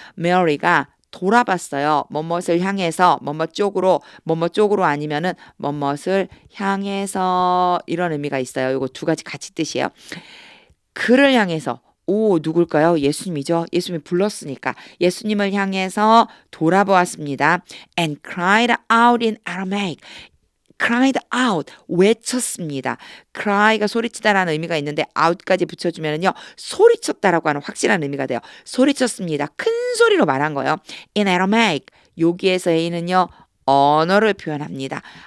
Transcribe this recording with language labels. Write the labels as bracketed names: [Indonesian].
[Korean] 메어리가 돌아봤어요. 뭐뭇을 향해서 뭐뭇 쪽으로 아니면은 뭐뭇을 향해서 이런 의미가 있어요. 이거 두 가지 같이 뜻이에요. 그를 향해서 오 누굴까요? 예수님이죠. 예수님이 불렀으니까 예수님을 향해서 돌아보았습니다. [English] And cried out in Aramaic. cried out [Korean] 외쳤습니다. cry가 소리치다라는 의미가 있는데 out까지 붙여주면요 소리쳤다라고 하는 확실한 의미가 돼요. 소리쳤습니다. 큰 소리로 말한 거예요. in Aramaic 여기에서 A는요 언어를 표현합니다.